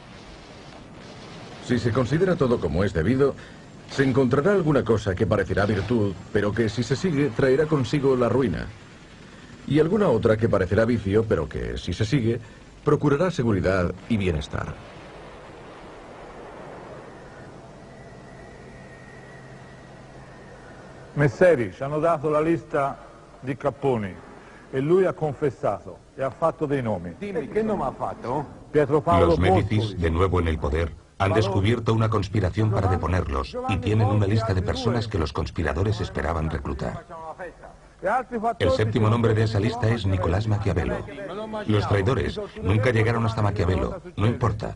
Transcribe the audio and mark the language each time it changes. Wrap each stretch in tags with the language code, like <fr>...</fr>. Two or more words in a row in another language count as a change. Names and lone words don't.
<es>Si se considera todo como es debido, se encontrará alguna cosa que parecerá virtud, pero que si se sigue traerá consigo la ruina. Y alguna otra que parecerá vicio, pero que si se sigue, procurará seguridad y bienestar.</es> <it>Messeri ci hanno dato la lista di capponi e lui ha confessato e ha fatto dei nomi. Dimmi, che nome ha fatto? Pietro Paolo</it> <es>Los Médicis, Porpoli. de nuevo en el poder, han descubierto una conspiración para deponerlos y tienen una lista de personas que los conspiradores esperaban reclutar. El séptimo nombre de esa lista es Nicolás Maquiavelo. Los traidores nunca llegaron hasta Maquiavelo, no importa.</es>